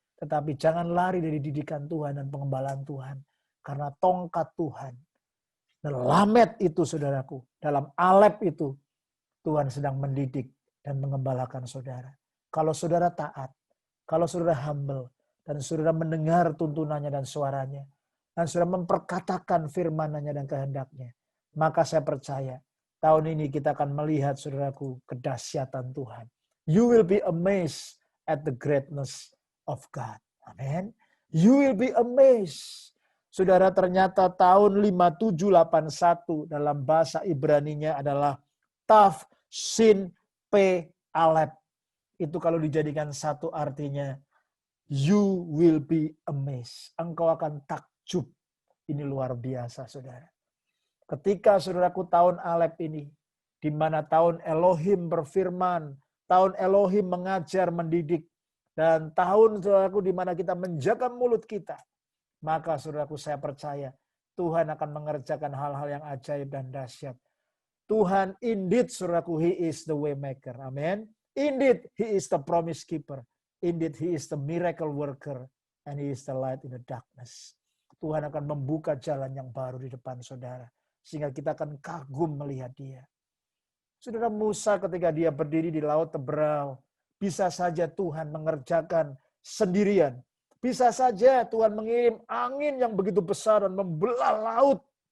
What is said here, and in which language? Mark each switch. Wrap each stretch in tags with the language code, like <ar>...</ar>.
<id>Tetapi jangan lari dari didikan Tuhan dan pengembalaan Tuhan. Karena tongkat Tuhan, dan lamet itu saudaraku, dalam Alep itu, Tuhan sedang mendidik dan mengembalakan saudara. Kalau saudara taat, kalau saudara humble, dan saudara mendengar tuntunannya dan suaranya, dan saudara memperkatakan firman-Nya dan kehendaknya, maka saya percaya tahun ini kita akan melihat saudaraku kedahsyatan Tuhan.</id> <en>You will be amazed at the greatness of God. Amen. You will be amazed.</en> <id>Saudara, ternyata tahun 5781 dalam bahasa Ibraninya adalah Tav Shin Pe Alep. Itu kalau dijadikan satu artinya,</id> <en>you will be amazed.</en> <id>Engkau akan takjub. Ini luar biasa, saudara. Ketika saudaraku tahun Alep ini, di mana tahun Elohim berfirman, tahun Elohim mengajar, mendidik, dan tahun saudaraku di mana kita menjaga mulut kita, maka saudaraku saya percaya Tuhan akan mengerjakan hal-hal yang ajaib dan dahsyat.</id> <en>Tuhan indeed</en> <id>saudaraku,</id> <en>He is the way maker. Amen. Indeed He is the promise keeper. Indeed He is the miracle worker. And He is the light in the darkness.</en> <id>Tuhan akan membuka jalan yang baru di depan saudara. Sehingga kita akan kagum melihat Dia. Saudara, Musa ketika dia berdiri di Laut Teberau, bisa saja Tuhan mengerjakan sendirian. Bisa saja Tuhan mengirim angin yang begitu besar dan membelah laut.</id>